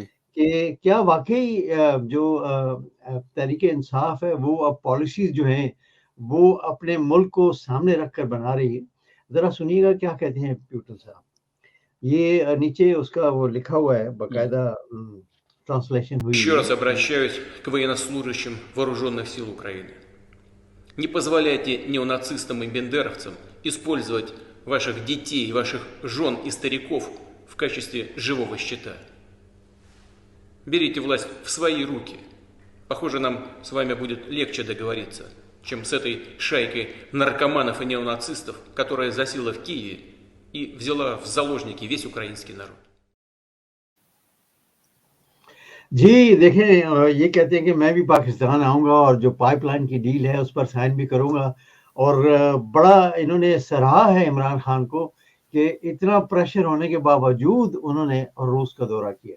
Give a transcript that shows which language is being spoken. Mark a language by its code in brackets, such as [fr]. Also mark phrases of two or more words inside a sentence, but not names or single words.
[ur] کہ کیا واقعی جو تحریک انصاف ہے وہ اب پالیسیز جو ہیں وہ اپنے ملک کو سامنے رکھ کر بنا رہی ہے. ذرا سنیے گا کیا کہتے ہیں پیوٹن صاحب. یہ نیچے اس کا وہ لکھا ہوا ہے جی باقاعدہ. ٹرانسلیشن ہوئی [ru] Еще [ur] है। [ru] раз обращаюсь к военнослужащим вооруженных сил Украины. Не позволяйте неонацистам и бендеровцам использовать ваших детей, ваших жен и стариков в качестве живого щита. Берите власть в свои руки. Похоже, нам с вами будет легче договориться, чем с этой шайкой наркоманов и неонацистов, которая засела в Киеве и взяла в заложники весь украинский народ. [ur] جی دیکھیں، یہ کہتے ہیں کہ میں بھی پاکستان آؤں گا اور جو پائپ لائن کی ڈیل ہے اس پر سائن بھی کروں گا، اور بڑا انہوں نے سراہا ہے عمران خان کو کہ اتنا پریشر ہونے کے باوجود انہوں نے روس کا دورہ کیا.